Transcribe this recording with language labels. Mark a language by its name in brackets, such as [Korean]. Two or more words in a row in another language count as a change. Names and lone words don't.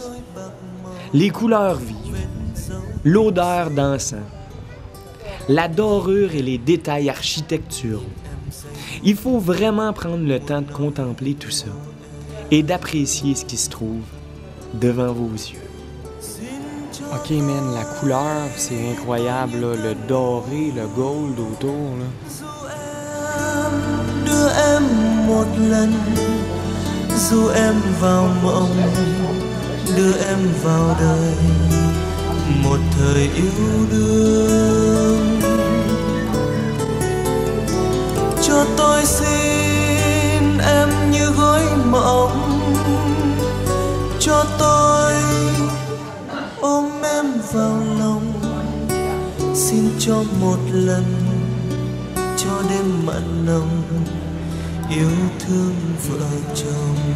[French] Les couleurs vives, l'odeur d'encens, la dorure et les détails architecturaux. Il faut vraiment prendre le temps de contempler tout ça et d'apprécier ce qui se trouve devant vos yeux. Ok, man, la couleur, c'est incroyable, là. Le doré, le gold autour, là. [Vietnamese] Đưa em một lần, dù em vào mộng, đưa em vào đời, một thời yêu đương. Cho tôi xin em như gói mộng, cho tôi ôm em vào lòng, xin cho một lần, cho đêm mặn nồng yêu thương vợ chồng.